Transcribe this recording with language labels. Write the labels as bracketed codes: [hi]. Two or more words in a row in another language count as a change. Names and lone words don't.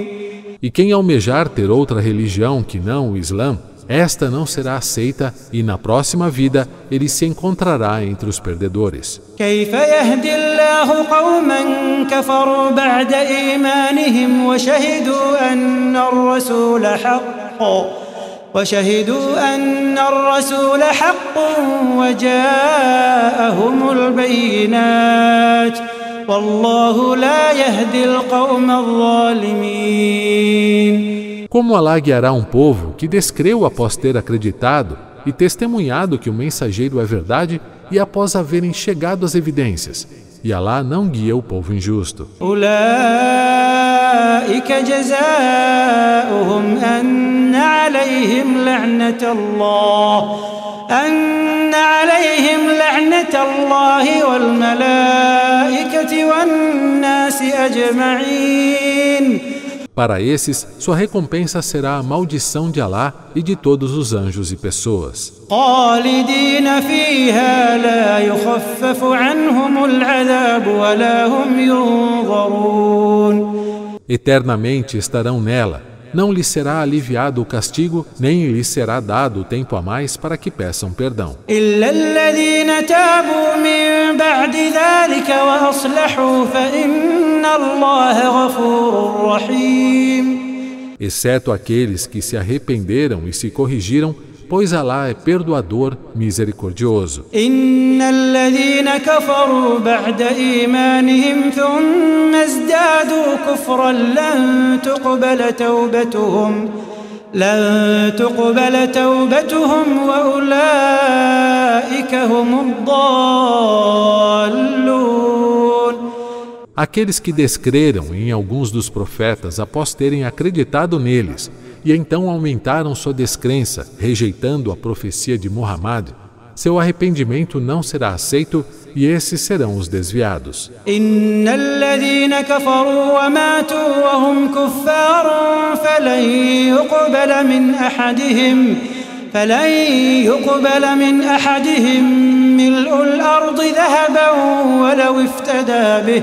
[pt] E quem almejar ter outra religião que não o Islã, esta não será aceita e na próxima vida ele se encontrará entre os perdedores. [ar] كيف يهدي الله قوما كفروا بعد إيمانهم وشهدوا أن الرسول حق وجاءهم البينات والله لا يهدي القوم الظالمين. [pt] Como Alá guiará um povo que descreu após ter acreditado e testemunhado que o mensageiro é verdade e após haverem chegado as evidências? E Alá não guia o povo injusto. [ar] أولئك جزاؤهم أن عليهم لعنة الله والملائكة والناس أجمعين. [pt] Para esses, sua recompensa será a maldição de Alá e de todos os anjos e pessoas. [ar] خالدين فيها لا يخفف عنهم العذاب ولا هم ينظرون. [pt] Eternamente estarão nela. Não lhes será aliviado o castigo, nem lhes será dado tempo a mais para que peçam perdão. [ar] إلا الذين تابوا من بعد ذلك وأصلحوا فإن الله غفور رحيم. [pt] Exceto aqueles que se arrependeram e se corrigiram, pois Alá é perdoador, misericordioso. [ar] إن الذين كفروا بعد إيمانهم ثم ازدادوا كفرا لن تقبل توبتهم وأولئك هم الضالون. [pt] Aqueles que descreram em alguns dos profetas após terem acreditado neles e então aumentaram sua descrença, rejeitando a profecia de Muhammad, seu arrependimento não será aceito e esses serão os desviados. [ar] إن الذين كفروا وماتوا وهم كفار فلن يقبل من أحدهم ملء الأرض ذهبا ولو افتدى به.